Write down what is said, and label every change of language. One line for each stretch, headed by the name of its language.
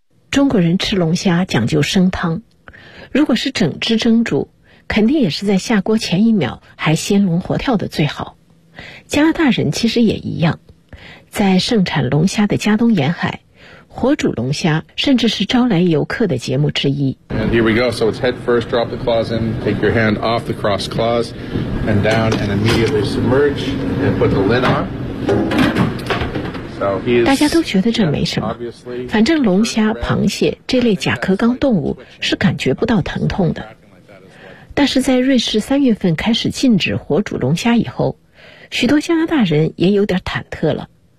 Chinese: 中国人吃龙虾讲究生汤，如果是整只蒸煮，肯定也是在下锅前一秒还鲜龙活跳的最好。加拿大人其实也一样，在盛产龙虾的加东沿海，活煮龙虾甚至是招来游客的节目之一。
English: And here we go. So it's head first, drop the claws in, take your hand off the cross claws, and down, and immediately submerge and put the lid on. So he's.
Chinese: 大家都觉得这没什么，反正龙虾、螃蟹这类甲壳纲动物是感觉不到疼痛的。但是在瑞士三月份开始禁止活煮龙虾以后，许多加拿大人也有点忐忑了。